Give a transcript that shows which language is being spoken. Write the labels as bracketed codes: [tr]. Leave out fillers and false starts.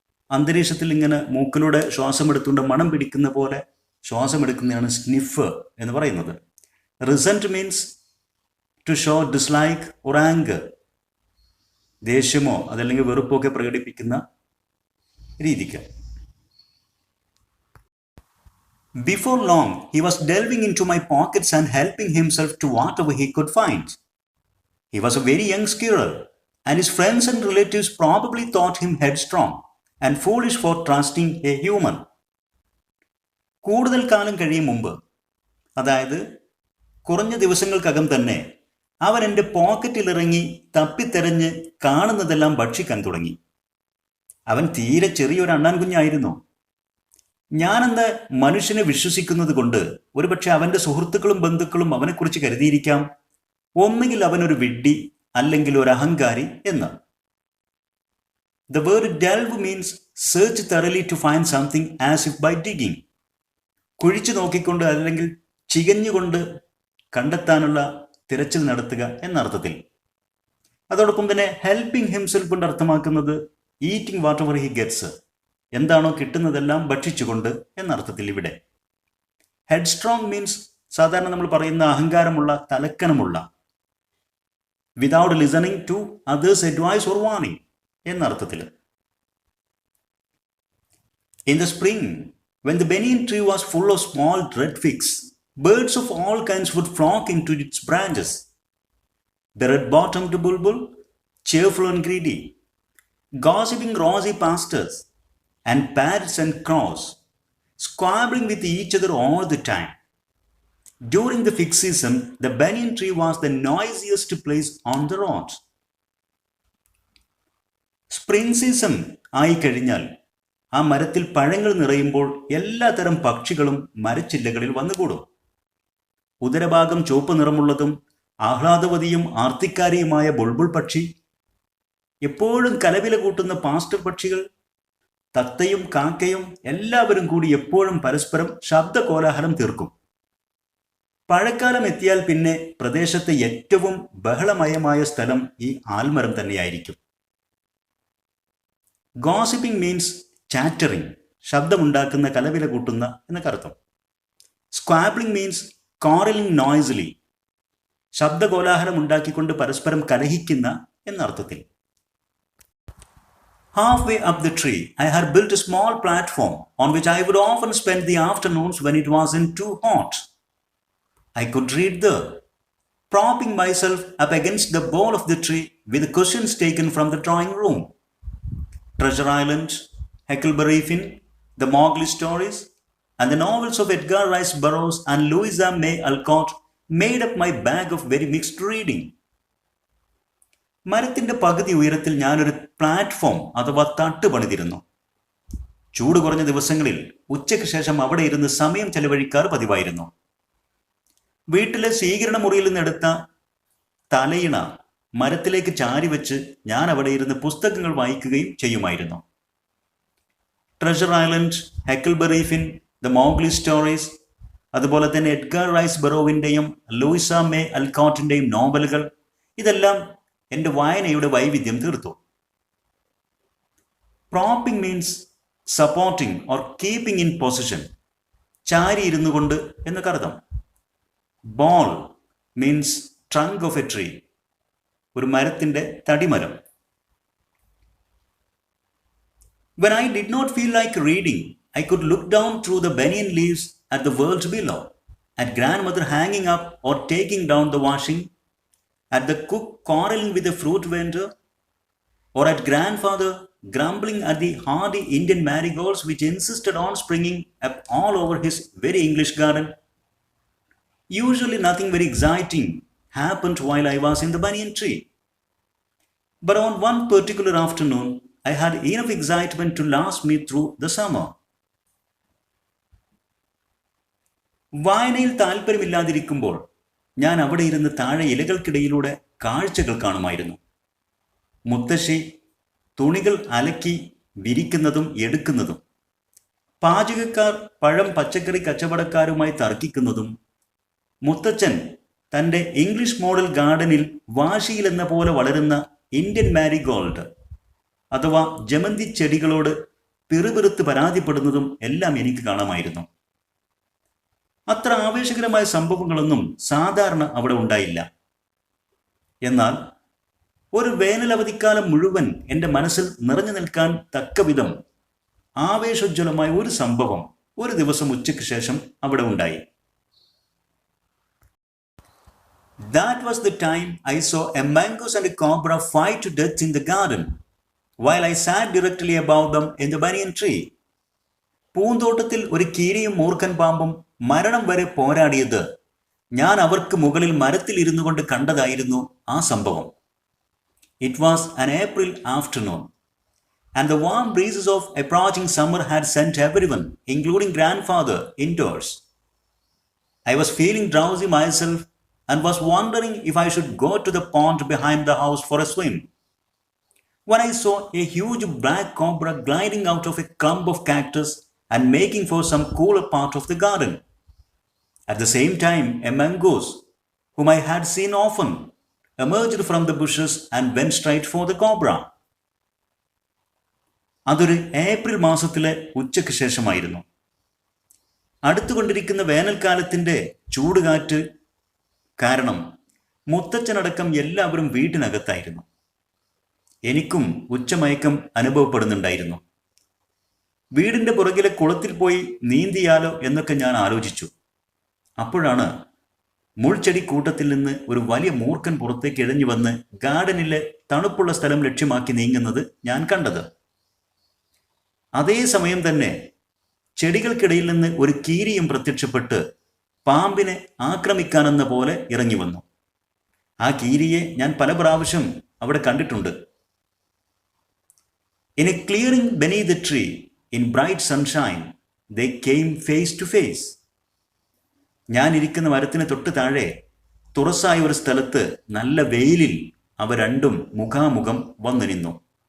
[ml] അന്തരീക്ഷത്തിൽ ഇങ്ങനെ മൂക്കിലൂടെ ശ്വാസം എടുത്തുകൊണ്ട് മണം പിടിക്കുന്ന പോലെ ശ്വാസം എടുക്കുന്നതാണ് സ്നിഫ് എന്ന് പറയുന്നത്. [en] resent means to show dislike or anger, [ml] ദേഷ്യമോ അതല്ലെങ്കിൽ വെറുപ്പൊക്കെ പ്രകടിപ്പിക്കുന്ന രീതിക്ക്. [en] Before long, he was delving into my pockets and helping himself to whatever he could find. He was a very young squirrel, and his friends and relatives probably thought him headstrong and foolish for trusting a human. [ml] കൂടുതൽ കാലം കഴിയും മുമ്പ്, അതായത് കുറഞ്ഞ ദിവസങ്ങൾക്കകം തന്നെ അവൻ എൻ്റെ പോക്കറ്റിലിറങ്ങി തപ്പിത്തെരഞ്ഞ് കാണുന്നതെല്ലാം ഭക്ഷിക്കാൻ തുടങ്ങി. അവൻ തീരെ ചെറിയൊരു അണ്ണാൻ കുഞ്ഞായിരുന്നു. ഞാനെന്ന മനുഷ്യനെ വിശ്വസിക്കുന്നത് കൊണ്ട് ഒരുപക്ഷെ അവൻ്റെ സുഹൃത്തുക്കളും ബന്ധുക്കളും അവനെക്കുറിച്ച് കരുതിയിരിക്കാം, ഒന്നുകിൽ അവനൊരു വിഡ്ഢി അല്ലെങ്കിൽ ഒരു അഹങ്കാരി എന്ന്. [en] The word delve means search thoroughly to find something as if by digging. [ml] കുഴിച്ചു നോക്കിക്കൊണ്ട് അല്ലെങ്കിൽ ചികഞ്ഞുകൊണ്ട് കണ്ടെത്താനുള്ള തിരച്ചിൽ നടത്തുക എന്നർത്ഥത്തിൽ. അതോടൊപ്പം തന്നെ [en] helping himself [ml] കൊണ്ട് അർത്ഥമാക്കുന്നത് [en] eating whatever he gets, [ml] എന്താണോ കിട്ടുന്നതെല്ലാം ഭക്ഷിച്ചുകൊണ്ട് എന്നർത്ഥത്തിൽ. [en] ഇവിടെ headstrong means [ml] സാധാരണ നമ്മൾ പറയുന്ന അഹങ്കാരമുള്ള, തലക്കനമുള്ള, [en] Without listening to others advice or warning എന്നർത്ഥത്തിൽ. In the spring, when the banyan tree was full of small red figs, birds of all kinds would flock into its branches. The red-bottomed bulbul, cheerful and greedy, gossiping rosy pastures, and parrots and crows, squabbling with each other all the time. During the fig season, the banyan tree was the noisiest place on the road. [ml] Spring season ആയി കഴിഞ്ഞാൽ ആ മരത്തിൽ പഴങ്ങൾ നിറയുമ്പോൾ എല്ലാത്തരം പക്ഷികളും മരച്ചില്ലകളിൽ വന്നുകൂടും. ഉദരഭാഗം ചുവപ്പ് നിറമുള്ളതും ആഹ്ലാദവതിയും ആർത്തിക്കാരിയുമായ ബുൾബുൾ പക്ഷി, എപ്പോഴും കലവില കൂട്ടുന്ന പാസ്റ്റർ പക്ഷികൾ, തത്തയും കാക്കയും എല്ലാവരും കൂടി എപ്പോഴും പരസ്പരം ശബ്ദ കോലാഹലം തീർക്കും. പഴക്കാലം എത്തിയാൽ പിന്നെ പ്രദേശത്തെ ഏറ്റവും ബഹളമയമായ സ്ഥലം ഈ ആൽമരം തന്നെയായിരിക്കും. [en] gossiping means chattering, [ml] ശബ്ദമുണ്ടാക്കുന്ന, കലവില കൂട്ടുന്ന എന്നൊക്കെ അർത്ഥം. [en] squabbling means quarrelling noisily, [ml] ശബ്ദകോലാഹലം ഉണ്ടാക്കിക്കൊണ്ട് പരസ്പരം കലഹിക്കുന്ന എന്നർത്ഥത്തിൽ. [en] Halfway up the tree, I had built a small platform on which I would often spend the afternoons when it wasn't too hot. I could read there, propping myself up against the bole of the tree with the cushions taken from the drawing room. Treasure Island, Huckleberry Finn, the Mowgli stories, and the novels of Edgar Rice Burroughs and Louisa May Alcott made up my bag of very mixed reading. [ml] മരത്തിൻ്റെ പകുതി ഉയരത്തിൽ ഞാനൊരു platform അഥവാ തട്ട് പണിതിരുന്നു. ചൂട് കുറഞ്ഞ ദിവസങ്ങളിൽ ഉച്ചയ്ക്ക് ശേഷം അവിടെ ഇരുന്ന് സമയം ചെലവഴിക്കാറ് പതിവായിരുന്നു. വീട്ടിലെ സ്വീകരണ മുറിയിൽ നിന്നെടുത്ത തലയിണ മരത്തിലേക്ക് ചാരിവെച്ച് ഞാൻ അവിടെ ഇരുന്ന് പുസ്തകങ്ങൾ വായിക്കുകയും ചെയ്യുമായിരുന്നു. Treasure island, ഹെക്കിൾബറി fin, the Mowgli stories, അതുപോലെ തന്നെ എഡ്ഗർ റൈസ് ബറോവിൻ്റെയും ലൂയിസ മേ അൽക്കോട്ടിൻ്റെയും നോവലുകൾ, ഇതെല്ലാം എൻ്റെ വായനയുടെ വൈവിധ്യം തീർത്തു. [en] propping means supporting or keeping in position, [ml] ചാരി ഇരുന്നു കൊണ്ട് എന്നൊക്കെ അർത്ഥം. [en] bole means trunk of a tree, [ml] ഒരു മരത്തിൻ്റെ തടിമരം. [en] When I did not feel like reading, I could look down through the banyan leaves at the world below, at grandmother hanging up or taking down the washing, at the cook quarreling with the fruit vendor, or at grandfather grumbling at the hardy Indian marigolds which insisted on springing up all over his very English garden. Usually nothing very exciting happened while I was in the banyan tree. But on one particular afternoon, I had enough excitement to last me through the summer. [ml] വായനയിൽ താല്പര്യമില്ലാതിരിക്കുമ്പോൾ ഞാൻ അവിടെ ഇരുന്ന് താഴെ ഇലകൾക്കിടയിലൂടെ കാഴ്ചകൾ കാണുമായിരുന്നു. മുത്തശ്ശി തുണികൾ അലക്കി വിരിക്കുന്നതും എടുക്കുന്നതും, പാചകക്കാർ പഴം പച്ചക്കറി കച്ചവടക്കാരുമായി തർക്കിക്കുന്നതും, മുത്തച്ഛൻ തൻ്റെ ഇംഗ്ലീഷ് മോഡൽ ഗാർഡനിൽ വാശിയിലെന്ന പോലെ വളരുന്ന ഇന്ത്യൻ മാരിഗോൾഡ് അഥവാ ജമന്തി ചെടികളോട് പിറുപിറുത്ത് പരാതിപ്പെടുന്നതും എല്ലാം എനിക്ക് കാണാമായിരുന്നു. അത്ര ആവേശകരമായ സംഭവങ്ങളൊന്നും സാധാരണ അവിടെ ഉണ്ടായില്ല. എന്നാൽ ഒരു വേനലവധിക്കാലം മുഴുവൻ എൻ്റെ മനസ്സിൽ നിറഞ്ഞു നിൽക്കാൻ തക്കവിധം ആവേശോജ്വലമായ ഒരു സംഭവം ഒരു ദിവസം ഉച്ചയ്ക്ക് ശേഷം അവിടെ ഉണ്ടായി. [en] That was the time I saw a mongoose and a cobra fight to death in the garden, while I sat directly above them in the banyan tree. [ml] പൂന്തോട്ടത്തിൽ ഒരു കീരിയും മൂർഖൻ പാമ്പും മരണം വരെ പോരാടിയത് ഞാൻ അവർക്ക് മുകളിൽ മരത്തിൽ ഇരുന്നു കൊണ്ട് കണ്ടതായിരുന്നു ആ സംഭവം. [en] It was an April afternoon, and the warm breezes of approaching summer had sent everyone, including grandfather, indoors. I was feeling drowsy myself and was wondering if I should go to the pond behind the house for a swim, when I saw a huge black cobra gliding out of a clump of cactus and making for some cooler part of the garden. At the same time, a mongoose, whom I had seen often, emerged from the bushes and went straight for the cobra. [ml] അതൊരു April മാസത്തിലെ ഉച്ചയ്ക്ക് ശേഷമായിരുന്നു. അടുത്തുകൊണ്ടിരിക്കുന്ന വേനൽക്കാലത്തിൻ്റെ ചൂടുകാറ്റ് കാരണം മുത്തച്ഛനടക്കം എല്ലാവരും വീട്ടിനകത്തായിരുന്നു. എനിക്കും ഉച്ചമയക്കം അനുഭവപ്പെടുന്നുണ്ടായിരുന്നു. വീടിൻ്റെ പുറകിലെ കുളത്തിൽ പോയി നീന്തിയാലോ എന്നൊക്കെ ഞാൻ ആലോചിച്ചു. അപ്പോഴാണ് മുൾച്ചെടി കൂട്ടത്തിൽ നിന്ന് ഒരു വലിയ മൂർഖൻ പുറത്തേക്ക് ഇഴഞ്ഞു വന്ന് ഗാർഡനിലെ തണുപ്പുള്ള സ്ഥലം ലക്ഷ്യമാക്കി നീങ്ങുന്നത് ഞാൻ കണ്ടത്. അതേ സമയം തന്നെ ചെടികൾക്കിടയിൽ നിന്ന് ഒരു കീരിയും പ്രത്യക്ഷപ്പെട്ട് പാമ്പിനെ ആക്രമിക്കാനെന്ന പോലെ ഇറങ്ങി വന്നു. ആ കീരിയെ ഞാൻ പല പ്രാവശ്യം അവിടെ കണ്ടിട്ടുണ്ട്. [en] In a clearing beneath the tree, in bright sunshine, they came face to face. [ml] ഞാൻ ഇരിക്കുന്ന മരത്തിന് തൊട്ട് താഴെ തുറസായ ഒരു സ്ഥലത്ത് നല്ല വെയിലിൽ അവ രണ്ടും മുഖാമുഖം വന്നു നിന്നു.